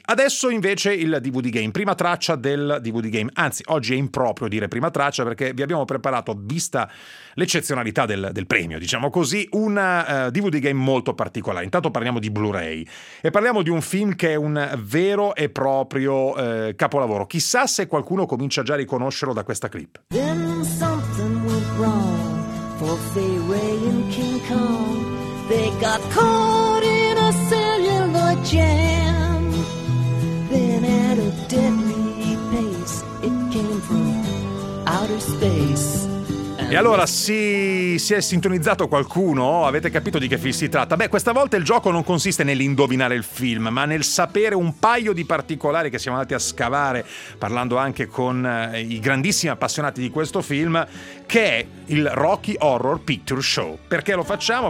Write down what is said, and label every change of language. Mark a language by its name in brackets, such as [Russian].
[Italian] Adesso invece il DVD Game, prima traccia del DVD Game, anzi oggi è improprio dire prima traccia perché vi abbiamo preparato, vista l'eccezionalità del premio, diciamo così, una DVD Game molto particolare. Intanto parliamo di Blu-ray e parliamo di un film che è un vero e proprio capolavoro. Chissà se qualcuno comincia già a riconoscerlo da questa clip. [English] Then something went wrong for Fay Wray and King Kong. They got caught in a celluloid jam. Then at a deadly pace it came from outer space. [Italian] E allora si è sintonizzato qualcuno? Avete capito di che film si tratta? Beh, questa volta il gioco non consiste nell'indovinare il film, ma nel sapere un paio di particolari che siamo andati a scavare, parlando anche con i grandissimi appassionati di questo film, che è il Rocky Horror Picture Show. Perché lo facciamo?